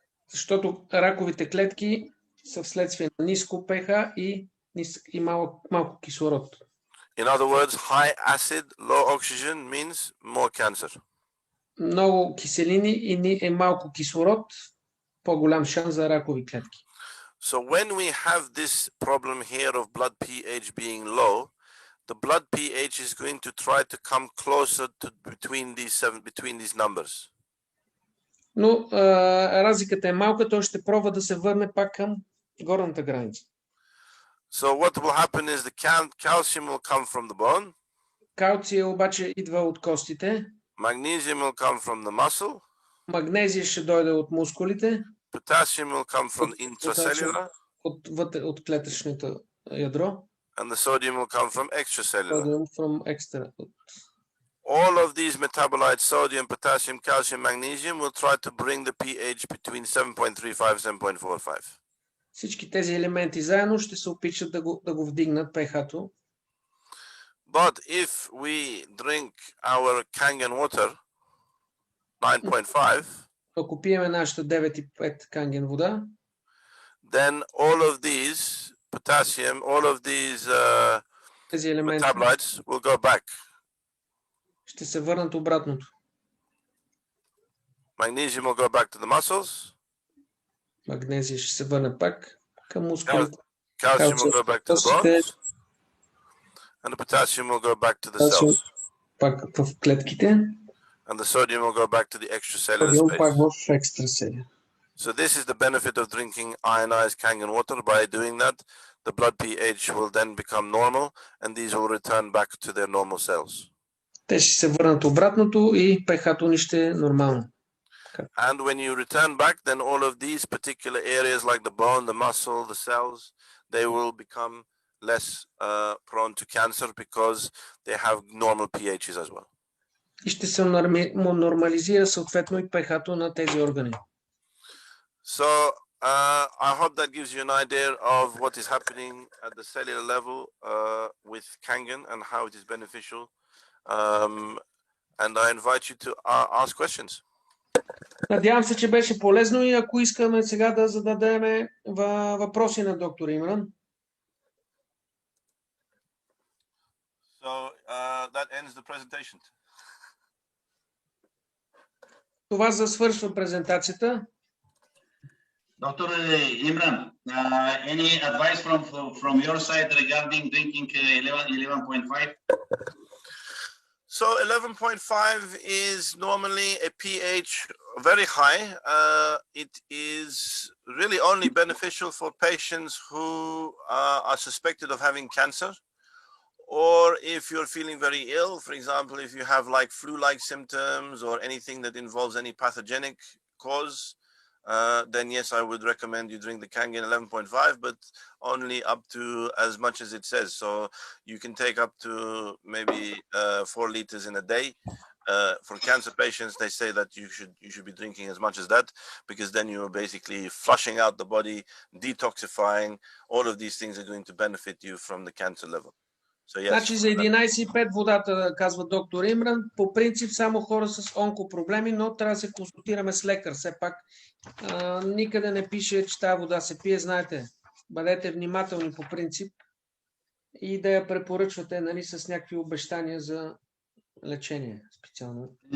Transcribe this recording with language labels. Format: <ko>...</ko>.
<bg>Защото раковите клетки са вследствие на ниско pH и малко кислород.</bg> <en>In other words, high acid, low oxygen means more cancer.</en> <bg>Много киселини и малко кислород, по-голям шанс за ракови клетки.</bg> <en>So when we have this problem here of blood pH being low, the blood pH is going to try to come closer to between these numbers.</en> <bg>Но разликата е малка, той ще пробва да се върне пак към горната граница.</bg> <en>So what will happen is the calcium will come from the bone.</en> <bg>Калция обаче идва от костите.</bg> <en>Magnesium will come from the muscle.</en> <bg>Магнезия ще дойде от мускулите.</bg> <en>Potassium will come from the intracellular.</en> <bg>От клетъчното ядро.</bg> <en>And the sodium will come from extracellular. Sodium from extra. All of these metabolites, sodium, potassium, calcium, magnesium, will try to bring the pH between 7.35 and 7.45.</en> <bg>Всички тези елементи заедно ще се опитат да го вдигнат pH-то.</bg> <en>But if we drink our Kangen water, 9.5,</en> <bg>ако пиеме нашата 9,5 канген вода,</bg> <en>then all of these potassium, all of these</en> <bg>тези елементи</bg> <en>metabolites will go back.</en> <bg>ще се върнат обратното.</bg> <en>Magnesium will go back to the muscles.</en> <bg>Магнезия ще се върне пак към мускулите.</bg> <en>Calcium will go back to the bones. And the potassium will go back to the</en> <bg>Потасиум</bg> <en>cells.</en> <bg>пак в клетките,</bg> <en>And the sodium will go back to the extracellular</en> <bg>содиум</bg> <en>space.</en> <bg>пак в екстрацелия.</bg> <en>So this is the benefit of drinking ionized Kangen water. By doing that, the blood pH will then become normal, and these will return back to their normal cells.</en> <bg>Те ще се върнат обратното и pH-то ни ще е нормално.</bg> <en>And when you return back, then all of these particular areas like the bone, the muscle, the cells, they will become less prone to cancer because they have normal pHs as well.</en> <bg>И ще се нормализира съответно и pH-то на тези органи.</bg> <en>So I hope that gives you an idea of what is happening at the cellular level with Kangen and how it is beneficial. And I invite you to ask questions.</en> <bg>Надявам се, че беше полезно и ако искаме сега да зададем въпроси на доктор Имран.</bg> <en>So that ends the presentation.</en> <bg>Това свършва презентацията.</bg> <en>Dr. Imran, any advice from your side regarding drinking 11.5? So 11.5 is normally a pH very high. It is really only beneficial for patients who are suspected of having cancer, or if you're feeling very ill. For example, if you have like flu-like symptoms or anything that involves any pathogenic cause, then yes, I would recommend you drink the Kangen 11.5, but only up to as much as it says. So you can take up to maybe 4 liters in a day. For cancer patients, they say that you should be drinking as much as that, because then you're basically flushing out the body, detoxifying. All of these things are going to benefit you from the cancer level. So yes.</en> <bg>Значи за 11,5 водата, казва доктор Имран. По принцип само хора с онкопроблеми, но трябва да се консултираме с лекар. Все пак никъде не пише, че тази вода се пие. Знаете, бъдете внимателни по принцип и да я препоръчвате, нали, с някакви обещания за лечение специално.</bg>